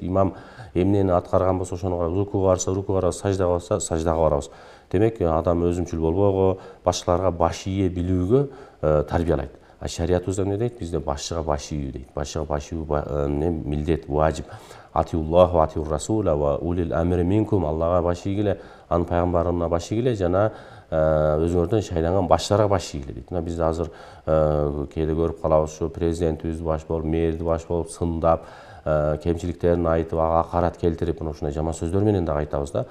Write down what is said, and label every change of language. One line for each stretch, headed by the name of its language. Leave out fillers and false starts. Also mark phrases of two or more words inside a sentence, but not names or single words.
Kyrgyz: Имам эмнени аткарган болсо ошого рукууга барса рукууга барабыз, саждага барса саждага барабыз. Демек адам өзүмчүл болбоого, башкаларга баш ие билүүгө тарбиялайт. Шариятыбызда эмне дейт? Бизде башчыга баш ийүү дейт. Башчыга баш ийүү милдет, важип.
Arabic: أطيعوا الله وأطيعوا الرسول وأولي الأمر منكم.
Kyrgyz: Аллага баш ийгиле, анын пайгамбарына баш ийгиле жана өзүңөрдөн шайланган башчыларга баш ийгиле дейт. Мына биз азыр кээде көрүп калабыз, ушу президентибиз баш болуп, мэрди баш болуп сындап, кемчиликтерин айтып, ага акарат келтирип, мына ушундай жаман сөздөр менен дагы айтабыз да.